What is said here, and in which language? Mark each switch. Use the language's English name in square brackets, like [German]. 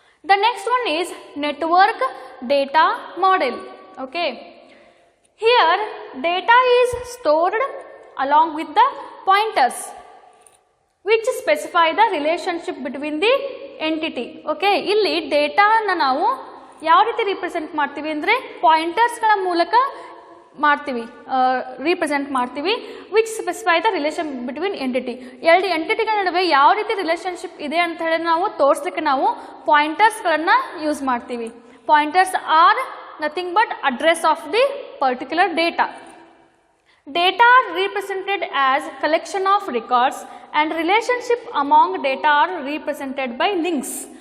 [English] The next one is network data model. Okay, here data is stored along with the pointers which specify the relationship between the entity. [Kannada] Okay, ಇಲ್ಲಿ ಡೇಟಾನ ನಾವು ಯಾವ ರೀತಿ represent ಮಾಡ್ತೀವಿ ಅಂದರೆ ಪಾಯಿಂಟರ್ಸ್ಗಳ ಮೂಲಕ ಮಾಡ್ತೀವಿ, represent ಮಾಡ್ತೀವಿ. [English] Which specify the relation between entity. [Kannada] ಎರಡು ಎಂಟಿಟಿಗಳ ನಡುವೆ ಯಾವ ರೀತಿ ರಿಲೇಷನ್ಶಿಪ್ ಇದೆ ಅಂತ ಹೇಳಿ ನಾವು ತೋರಿಸ್ಲಿಕ್ಕೆ ನಾವು ಪಾಯಿಂಟರ್ಸ್ಗಳನ್ನು ಯೂಸ್ ಮಾಡ್ತೀವಿ. [English] Pointers are nothing but address of the particular data. Data are represented as collection of records and relationship among data are represented by links.